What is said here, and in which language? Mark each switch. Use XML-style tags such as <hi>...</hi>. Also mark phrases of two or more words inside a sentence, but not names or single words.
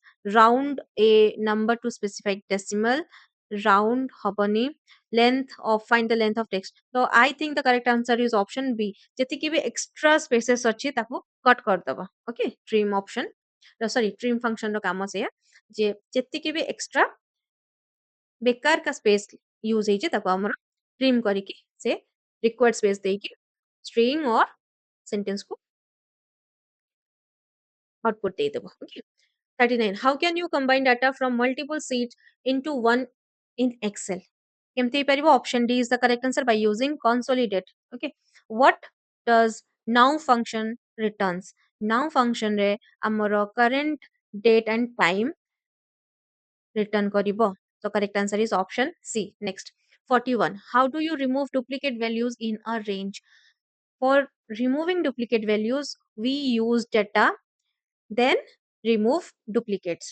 <en>Round a number to specific decimal.</en> <or>Round hobani.</or> <en>Length of find the length of text. So I think the correct answer is option B.</en> <or>ଯେତିକି ବି</or> <en>extra spaces</en> <or>ଅଛି ତାକୁ cut କରିଦବା.</or> <en>Okay, trim option. Sorry, trim function</en> <or>ର କାମ ସେଇଆ ଯେ ଯେତିକି ବି extra ବେକାର का space use ହେଇଛି ତାକୁ ଆମର trim କରିକି ସେ</or> <en>required space</en> <or>ଦେଇକି</or> <en>string or sentence</en> <or>को output ଦେଇଦେବ.</or> <en>Okay, 39. How can you combine data from multiple sheets into one in Excel?</en> <or>କେମିତି ହେଇପାରିବ?</or> <en>Option D is the correct answer by using consolidate. Okay, what does now function returns? Now function</en> <or>ରେ ଆମର</or> <en>current date and time return</en> <or>କରିବ.</or> <en>So correct answer is option C. Next, 41. How do you remove duplicate values in a range? For removing duplicate values, we use data, then remove duplicates.</en>